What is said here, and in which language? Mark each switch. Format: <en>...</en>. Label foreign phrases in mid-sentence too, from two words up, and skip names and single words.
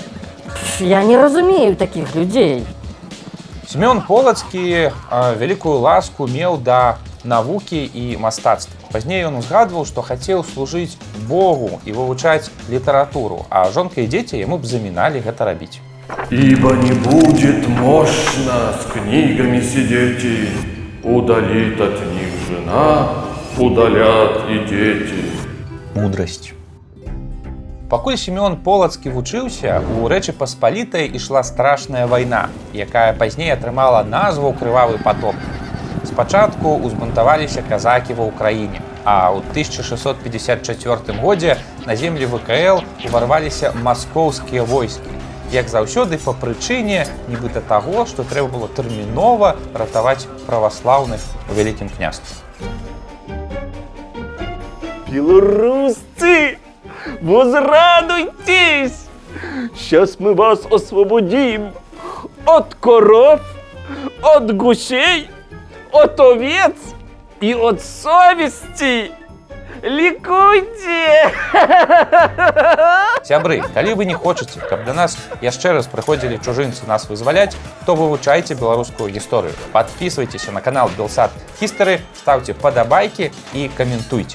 <be>Я не разумею такіх людзей. Сімеон Полацкі вялікую ласку меў да навукі і мастацтва. Пазней ён узгадваў, што хацеў служыць Богу і вывучаць літаратуру, а жонка і дзеці яму б заміналі гэта рабіць.</be> <ru>Ибо не будет мощно с книгами сидеть, удалит от них жена, удалят и дети.</ru> <be>Мудрасць. Пакуль Сімеон Полацкі вучыўся, у Рэчы Паспалітай ішла страшная вайна, якая пазней атрымала назву «Крывавы потоп». Спачатку узбунтаваліся казакі ва ўкраіне, а ў 1654 годзе на землі ВКЛ уварваліся маскоўскія войскі. Як заўсёды, па прычыне нібыта таго, што трэба было тэрмінова ратаваць праваслаўных у Вялікім княстве.</be> <ru>Белорусцы, возрадуйтесь! Сейчас мы вас освободим от коров, от гусей, от овец и от совести.</ru> <be>Лікуйце! Сябры, калі вы не хочаце, каб да нас яшчэ раз прыходзілі чужынцы нас вызваляць, то вывучайце беларускую гісторыю. Падпісвайцеся на канал Белсат History, ставце падабайкі і каментуйце.</be>